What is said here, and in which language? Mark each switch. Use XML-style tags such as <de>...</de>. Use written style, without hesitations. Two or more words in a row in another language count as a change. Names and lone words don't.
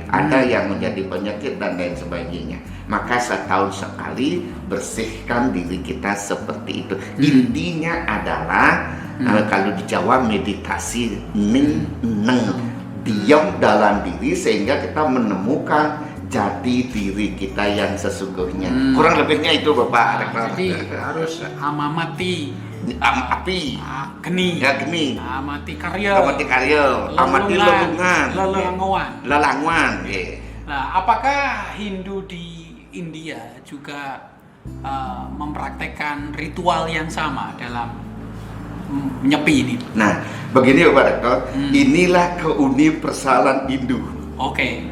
<id>Ada yang menjadi penyakit dan lain sebagainya. Maka setahun sekali bersihkan diri kita seperti itu. Intinya adalah kalau di Jawa meditasi</id> <jv>ning neng,</jv> <id>diam dalam diri sehingga kita menemukan jati diri kita yang sesungguhnya. Kurang lebihnya itu Bapak Rektor. Jadi harus amamati api, geni, ya geni,</id> <ban>amati karya, amati karya, amati lelungan, lelanguan.</ban> <id>Nah, apakah Hindu di India juga mempraktekkan ritual yang sama dalam menyepi ini? Nah, begini Bapak Rektor, inilah keuniversalan Hindu. Oke.</id>